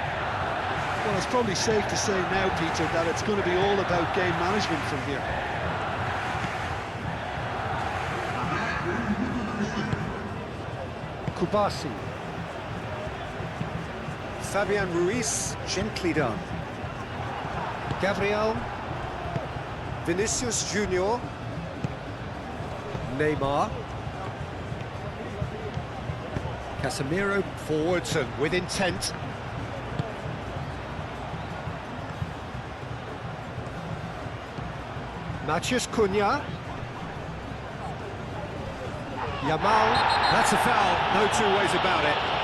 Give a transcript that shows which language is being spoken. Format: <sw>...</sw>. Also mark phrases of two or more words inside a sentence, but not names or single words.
<en>Well, it's probably safe to say now, Peter, that it's going to be all about game management from here. Kubasi. Fabian Ruiz, gently done. Gabriel. Vinicius Junior. Neymar. Casemiro forwards and with intent. Matheus Cunha. Yamal. That's a foul, no two ways about it.</en>